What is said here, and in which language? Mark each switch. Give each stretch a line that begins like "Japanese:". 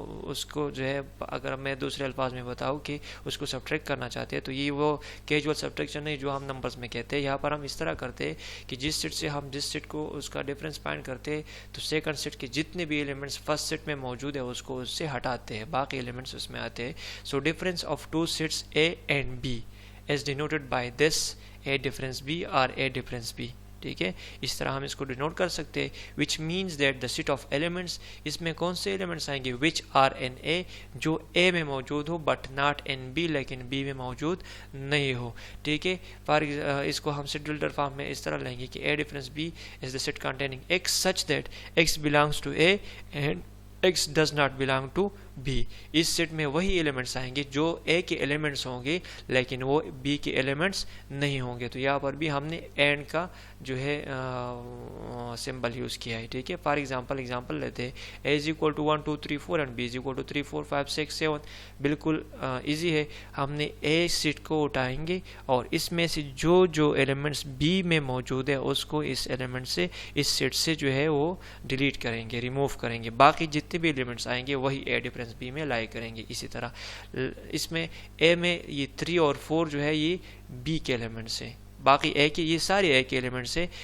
Urdu: اس کو جو ہے اگر میں دوسرے الفاظ میں بتاؤں کہ اس کو سبٹریکٹ کرنا چاہتے ہیں تو یہ وہ کیجول سبٹریکشن ہے جو ہم نمبرز میں کہتے ہیں. یہاں پر ہم اس طرح کرتے ہیں کہ جس سیٹ سے ہم جس سیٹ کو اس کا ڈفرینس فائنڈ کرتے ہیں تو سیکنڈ سیٹ کے جتنے بھی ایلیمنٹس فرسٹ سیٹ میں موجود ہیں اس کو اس سے ہٹاتے ہیں، باقی ایلیمنٹس اس میں آتے ہیں.
English: So difference of two sets A and B is denoted by this A difference B or A difference B، ٹھیک ہے.
Urdu: اس طرح ہم اس کو ڈینوٹ کر سکتے ہیں
English: which means that the set of elements،
Urdu: اس میں کون سے ایلیمنٹس آئیں گے
English: which are in A،
Urdu: جو A میں موجود ہو
English: but not in B،
Urdu: لیکن B میں موجود نہیں ہو، ٹھیک ہے. اس کو ہم سیٹ بلڈر فارم میں اس طرح لیں گے کہ
English: A difference B is the set containing X such that X belongs to A and X does not belong to B.
Urdu: اس set میں وہی ایلیمنٹس آئیں گے جو A کے ایلیمنٹس ہوں گے لیکن وہ B کے ایلیمنٹس نہیں ہوں گے. تو یہاں پر بھی ہم نے اینڈ کا جو ہے سمبل یوز کیا ہے، ٹھیک ہے.
English: For example لیتے ہیں A is equal to 1 2 3 4 and B is equal to 3 4 5 6 7.
Urdu: بالکل ایزی ہے. ہم نے A سیٹ کو اٹھائیں گے اور اس میں سے جو ایلیمنٹس B میں موجود ہے اس کو اس ایلیمنٹ سے اس سیٹ سے جو ہے وہ ڈیلیٹ کریں گے، ریموو کریں گے. باقی جتنے بھی ایلیمنٹس آئیں گے وہی A ڈفرینس B میں لائی کریں گے. اسی طرح اس میں A میں یہ 3 اور 4 جو ہے یہ B کے ایلیمنٹس ہیں، باقی A کے یہ سارے A کے ایلیمنٹس ہیں.